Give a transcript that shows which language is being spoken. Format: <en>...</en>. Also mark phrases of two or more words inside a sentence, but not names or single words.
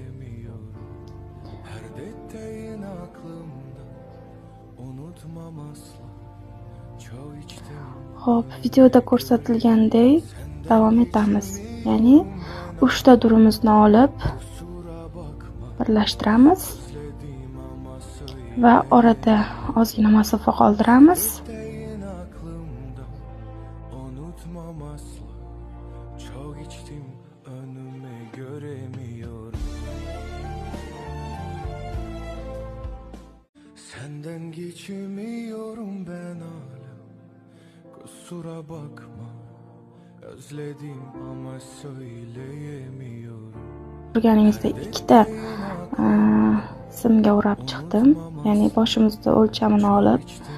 <uz>Xo'p, videoda ko'rsatilgandek davom etamiz. Ya'ni 3 ta durimizni olib birlashtiramiz va orada ozgina masofa qoldiramiz.</uz> <tr>Senden geçemiyorum ben hala. Kusura bakma. Özledim ama söyleyemiyorum.</tr> <uz>Ko'rganingizdek ikkita simga o'rab chiqdim. Ya'ni boshimizda o'lchamini olib</uz>